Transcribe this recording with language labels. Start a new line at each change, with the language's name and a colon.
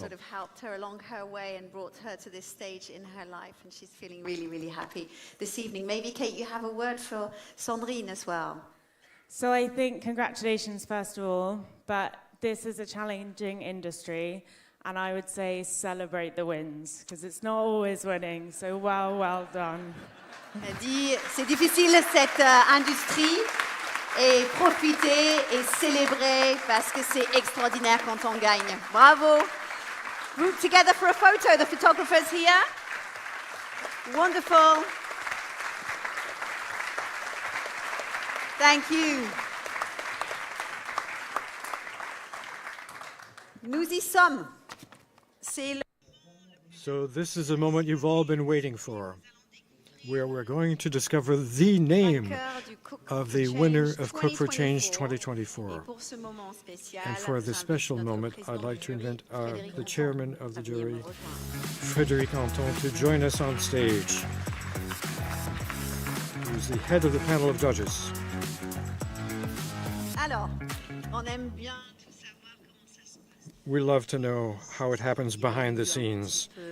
English: sort of helped her along her way and brought her to this stage in her life, and she's feeling really, really happy this evening. Maybe, Kate, you have a word for Sandrine as well. So I think congratulations, first of all, but this is a challenging industry, and I would say celebrate the wins, because it's not always winning, so well done.
French: Elle dit, c'est difficile cette industrie, et profiter et célébrer parce que c'est extraordinaire quand on gagne. Bravo.
English: Group together for a photo, the photographers here. Wonderful. Thank you.
French: Nous y sommes. C'est le...
English: so this is a moment you've all been waiting for, where we're going to discover the name of the winner of Cook for Change 2024. And for this special moment, I'd like to invite the chairman of the jury, Frédéric Anton, to join us on stage, who's the head of the panel of judges.
French: Alors, on aime bien tout savoir comment ça se passe.
English: We love to know how it happens behind the scenes.